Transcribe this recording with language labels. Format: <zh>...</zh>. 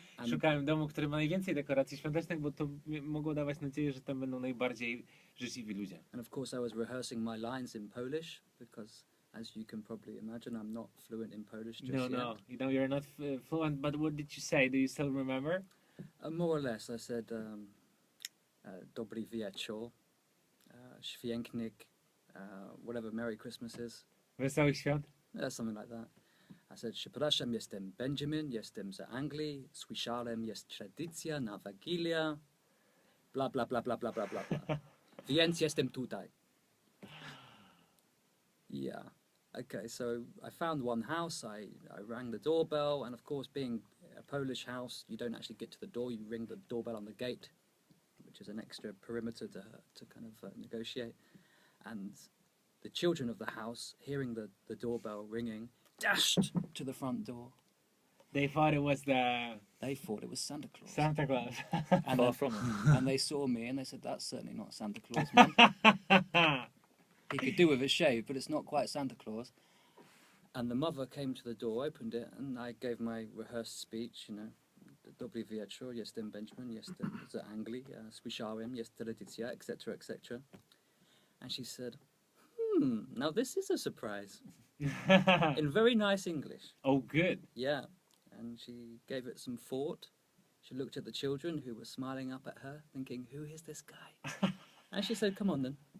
<pl>Szukałem domu, który ma najwięcej dekoracji świątecznych, bo to mogło dawać nadzieję, że tam będą najbardziej życzliwi ludzie.</pl> <en>And of course I was rehearsing my lines in Polish because, as you can probably imagine, I'm not fluent in Polish just yet. No. You know, you're not fluent, but what did you say? Do you still remember? More or less, I said,</en> <pl>Dobry wieczór, Święknik,</pl> <en>whatever Merry Christmas is.</en> <pl>Wesołych świąt?</pl> <en>Something like that. I said,</en> <pl>przepraszam, jestem Benjamin, jestem z Anglii, słyszałem, jest tradycja na Wigilia, bla bla bla bla bla bla bla bla. Więc jestem tutaj.</pl> <en>Yeah. Okay, so I found one house, I rang the doorbell, and of course, being a Polish house, you don't actually get to the door, you ring the doorbell on the gate, which is an extra perimeter to kind of negotiate. And the children of the house, hearing the doorbell ringing, dashed to the front door. They thought it was They thought it was Santa Claus. Santa Claus. And Far from it. and they saw me and they said, that's certainly not Santa Claus, man. He could do with a shave, but it's not quite Santa Claus. And the mother came to the door, opened it, and I gave my rehearsed speech, you know.</en> <pl>Dobry wieczór, jestem Benjamin, jestem z Anglii, słyszałem, jest tradycja, etc., etc.</pl> <en>And she said, now this is a surprise. In very nice English. Oh, good. Yeah. And she gave it some thought. She looked at the children who were smiling up at her, thinking, who is this guy? And she said, come on then.</en>